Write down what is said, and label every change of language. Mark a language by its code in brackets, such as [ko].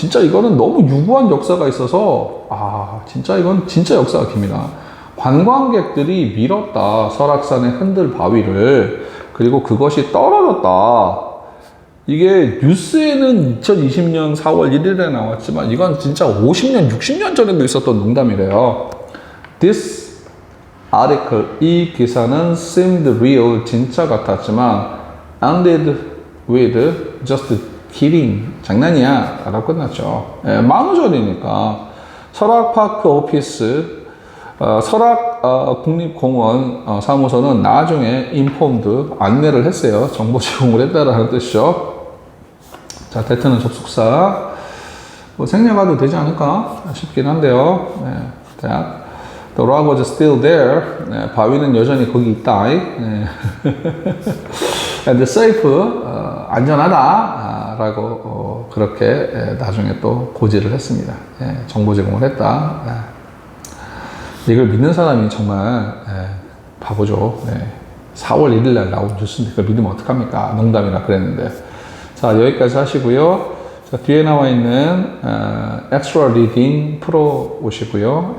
[ko] 진짜 이거는 너무 유구한 역사가 있어서 진짜 이건 진짜 역사가 깁니다. 관광객들이 밀었다. 설악산의 흔들바위를. 그리고 그것이 떨어졌다. 이게 뉴스에는 2020년 4월 1일에 나왔지만 이건 진짜 50년, 60년 전에도 있었던 농담이래요. [en] This article, [ko] 이 기사는 [en] seemed real, [ko] 진짜 같았지만 [en] ended with just kidding, [ko] 장난이야 라고 끝났죠. 만우절이니까 설악파크 오피스, 설악 국립공원 사무소는 나중에 [en] informed, [ko] 안내를 했어요. 정보 제공을 했다라는 뜻이죠. 자, 대트는 접속사. 생략해도 되지 않을까 싶긴 한데요. [en] 자, The rock was still there. [ko] 네, 바위는 여전히 거기 있다. 네. [en] And safe, [ko] 안전하다. 라고 그렇게 나중에 또 고지를 했습니다. 정보 제공을 했다. 이걸 믿는 사람이 정말 바보죠. 4월 1일 날 나온 뉴스인데 그걸 믿으면 어떡합니까? 농담이라 그랬는데. 자, 여기까지 하시고요. 자, 뒤에 나와 있는 엑스트라 리딩 풀어 오시고요.